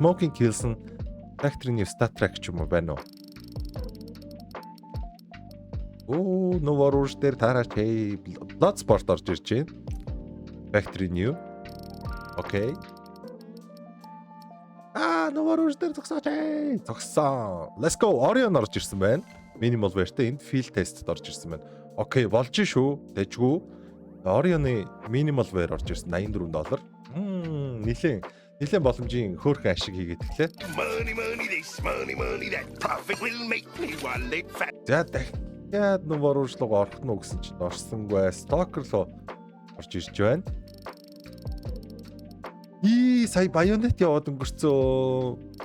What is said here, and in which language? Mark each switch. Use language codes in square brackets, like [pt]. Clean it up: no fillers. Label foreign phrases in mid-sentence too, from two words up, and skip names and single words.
[mn] Smoking Kills нь Factory New Stat Track ч юм уу байна уу? Оо, Nova Rouge дээр таараач Bloodsport орж ирж байна. Factory New. Окей. Nova Rouge дээр зогсоо. [en] Let's go. [mn] Orion орж ирсэн байна. [en] Minimal wear- [mn] тэй энд [en] field test- [mn] д орж ирсэн байна. Окей, болж шүү. Дэжгүй. Orion-ы [en] minimal wear [mn] орж ирсэн $84. Нилээн боломжийн хөөрхөн ашиг хийгээд гэлээ. За дахиад Nova Rouge руу орох нь гэсэн чинь орсонгүй. Stalker руу орж ирж байна. Сая Bayonet яваад өнгөрцөө.